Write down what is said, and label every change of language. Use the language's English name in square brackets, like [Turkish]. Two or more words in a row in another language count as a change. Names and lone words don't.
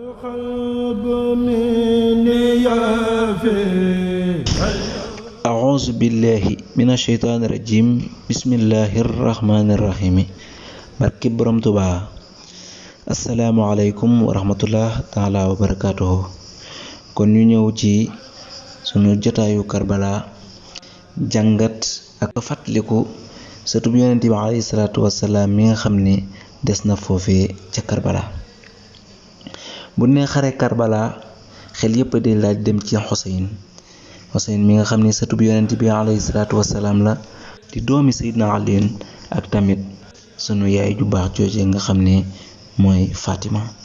[Arabic] أعوذ بالله من الشيطان الرجيم بسم الله الرحمن الرحيم [Wolof] barke borom Tuubaa [Arabic] السلام عليكم ورحمة الله تعالى وبركاته [Wolof] kon ñu ñëw ci sunu jotaayu Karbala jàngat ak fàttaliku sëtub yonent bi [Arabic] عليه الصلاة والسلام [Wolof] mi nga xam ne des na foofee ca Karbala bu ne xare Karbala xel yépp di laaj dem ci Xuseyn mi nga xam ne sëtub yonent bi [Arabic] عليه الصلاة والسلام [Wolof] la di doomi Seydina Aliin ak tamit sunu yaay ju baax jooje nga xam ne mooy Fatima